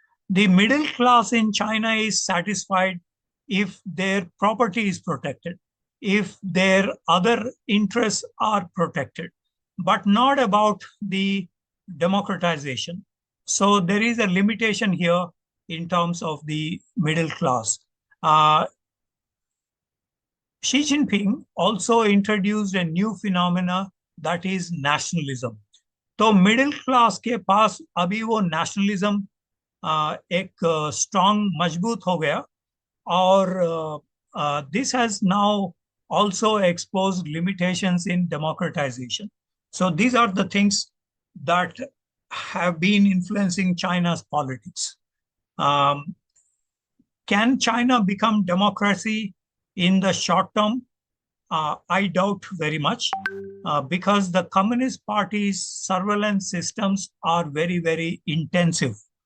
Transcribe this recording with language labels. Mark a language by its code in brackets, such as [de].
[en] The middle class in China is satisfied if their property is protected, if their other interests are protected, but not about the democratization. So there is a limitation here in terms of the middle class. Xi Jinping also introduced a new phenomena, that is nationalism. [hi] तो middle class के पास अभी वो nationalism एक strong मजबूत हो गया, और [en] this has now also exposed limitations in democratization. So these are the things that have been influencing China's politics. Can China become democracy in the short term? I doubt very much, because the Communist Party's surveillance systems are very, very intensive.